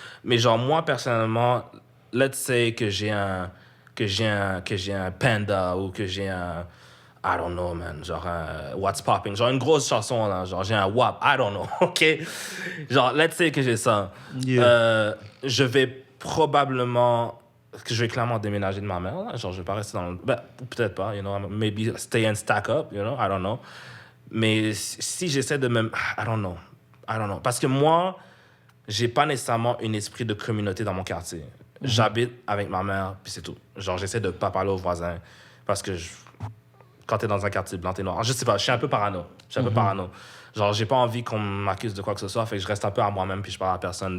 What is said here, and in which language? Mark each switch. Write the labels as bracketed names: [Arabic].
[French] Mais genre moi personnellement, let's say que j'ai un Panda ou que j'ai un [English] I don't know, man. [French] Genre, What's Popping. Genre, une grosse chanson, là. Genre, j'ai un WAP. [English] I don't know, OK? [French] Genre, [English] let's say [French] que j'ai ça. [English] Yeah. [French] Je vais probablement... que je vais clairement déménager de ma mère, là. Genre, je vais pas rester dans le... Ben, peut-être pas, [English] you know. Maybe stay and stack up, you know. I don't know. [French] Mais si j'essaie de me... [English] I don't know. [French] Parce que moi, j'ai pas nécessairement un esprit de communauté dans mon quartier. J'habite avec ma mère, puis c'est tout. Genre, j'essaie de pas parler aux voisins. Parce que quand t'es dans un quartier blanc, t'es noir. Je sais pas, je suis un peu parano. Genre, j'ai pas envie qu'on m'accuse de quoi que ce soit, fait que je reste un peu à moi-même puis je parle à personne.